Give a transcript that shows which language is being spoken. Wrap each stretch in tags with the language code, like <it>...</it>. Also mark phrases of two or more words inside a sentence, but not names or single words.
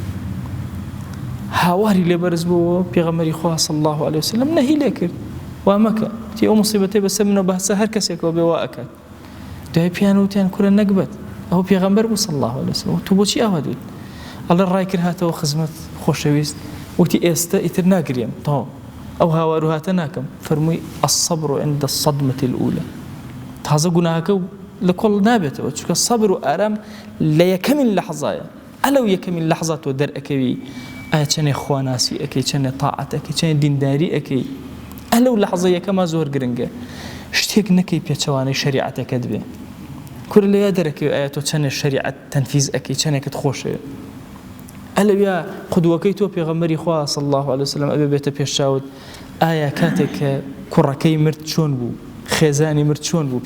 <ckb>هاواری لێبەرز بووە پێغەمبەری خوا</ckb> <ar>صلی الله عليه وسلم</ar> <ckb>نەهی لێ کرد وا مەکە تی ئەو مصیبەتەی بەسەر منەوە بەسە هەر کەسێکەوە بێ وا ئەکات دوای پیان وتیان کورە نەکبەت ئەو پێغەمبەر بوو</ckb> <ar>صلی الله عليه وسلم</ar> <ckb>تو بۆچی ئاوا دوت ئەڵێ ڕای کرد هاتەوە خزمەت خۆشەویست وتی ئێستا ئیتر ناگرێم تەواو ئەو هاوار و هاتە ناکەم فەرمووی</ckb> <ar>الصبر عند الصدمة الأولى</ar> <ckb>تازە گوناهەکە لە کۆڵ نابێتەوە چونکە سەبر و ئارام لە یەکەمین لەحظایە ئەلەو یەکەمین لەحظە تۆ دەرئەکەوی ئایا چەندێ خواناسی ئەەکەی چەندێ تاعەت ئەەکەی چەندێ دینداری ئەەکەی ئەلەو لەحظە یەکەما زۆر گرنگە شتێک نەکەی پێچەوانەی شەریعەتەکەت بێ کورە لەوێ دەرەکەوی ئایا تۆ چەندێ شەریعەت تەنفیز ئەەکەی چەندێکت خۆشەوێ ئەلەویا قودوەکەی تۆ پێغەمبەری خوا</ckb> <ar>صلی الله عليه وسلم</ar> <ckb>ئەبێ بێتە پێشچاوت ئایا کاتێک کە کوڕەکەی مرد چۆن بوو خێزانی مرد چۆن بوو</ckb>